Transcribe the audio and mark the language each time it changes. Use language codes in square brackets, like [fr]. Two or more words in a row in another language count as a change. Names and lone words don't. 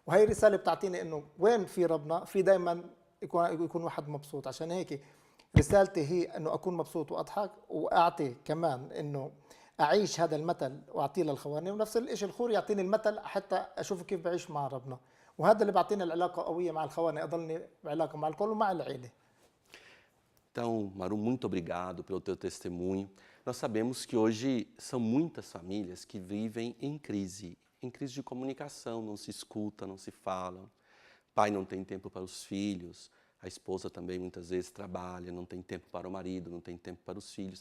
[ar] وهي رسالة بتعطيني إنه وين في ربنا في دائما يكون واحد مبسوط. عشان هيك رسالتي هي إنه أكون مبسوط وأضحك، وأعطي كمان إنه أعيش هذا المثل وأعطيه للخواني، ونفس الشيء الخور يعطيني المثل حتى أشوف كيف بعيش مع ربنا. وهذا اللي بيعطينا العلاقة قوية مع الخواني، أضلني بعلاقة مع الكل ومع العيلة. [pt] Então, Maru, muito obrigado pelo teu testemunho. Nós sabemos que hoje são muitas famílias que vivem em crise de comunicação, não se escuta, não se falam. Pai não tem tempo para os filhos, a esposa também muitas vezes trabalha, não tem tempo para o marido, não tem tempo para os filhos.